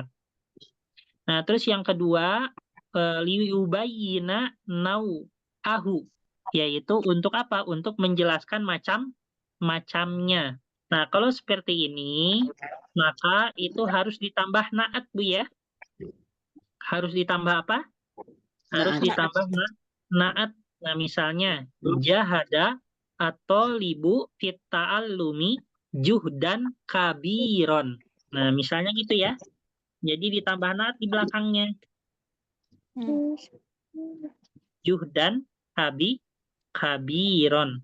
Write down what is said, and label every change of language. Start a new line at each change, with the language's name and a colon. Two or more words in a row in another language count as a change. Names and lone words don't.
Indonesian: Nah, terus yang kedua,
Arabic: liyubayyina nau'ahu,
Indonesian: yaitu untuk apa? Untuk menjelaskan macamnya. Nah, kalau seperti ini, maka itu harus ditambah na'at, Bu ya. Harus ditambah apa? Harus ditambah na'at. Nah, misalnya
Arabic: jahada atau libu fitta'allumi juhdan kabiron.
Indonesian: Nah, misalnya gitu ya. Jadi ditambah na'at di belakangnya.
Arabic: Juhdan kabiron.